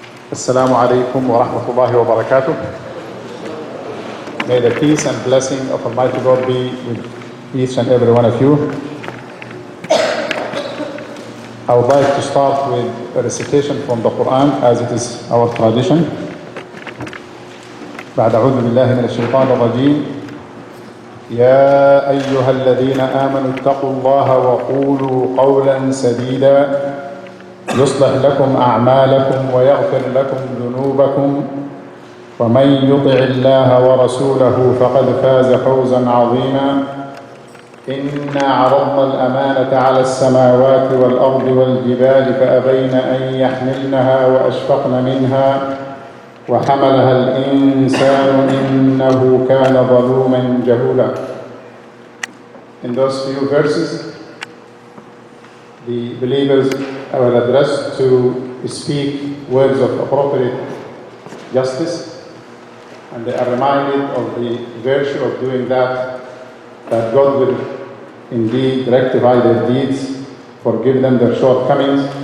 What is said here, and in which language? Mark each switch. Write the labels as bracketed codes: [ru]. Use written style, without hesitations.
[ar] Assalamu alaikum wa rahmatullahi wa barakatuh. [en] May the peace and blessing of Almighty God be with each and every one of you. I would like to start with a recitation from the Quran as it is our tradition. [ar] بعد أعوذ بالله من الشيطان الرجيم. يا أيها الذين آمنوا اتقوا الله وقولوا قولا سديدا يصلح لكم أعمالكم ويغفر لكم ذنوبكم ومن يطع الله ورسوله فقد فاز فوزا عظيما إنا عرضنا الأمانة على السماوات والأرض والجبال فأبين أن يحملنها وأشفقن منها وحملها الإنسان إنه كان ظلوما جهولا. [en] In those few verses, the believers are addressed to speak words of appropriate justice, and they are reminded of the virtue of doing that God will indeed rectify their deeds, forgive them their shortcomings.